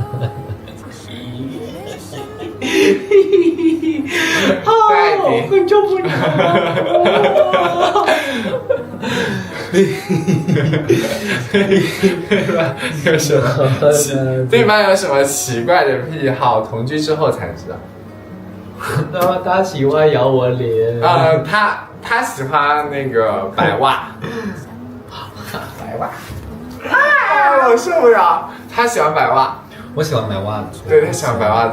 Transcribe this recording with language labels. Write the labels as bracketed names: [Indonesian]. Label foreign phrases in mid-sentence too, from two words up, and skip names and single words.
[Chinese] 再很受不了。有什么？对方有什麼奇怪的癖好？同居之後才知道。然後他喜歡咬我臉。他喜歡那個白襪。白襪。啊，我受不了。他喜歡白襪。我喜歡買襪子。對，他喜歡白襪子。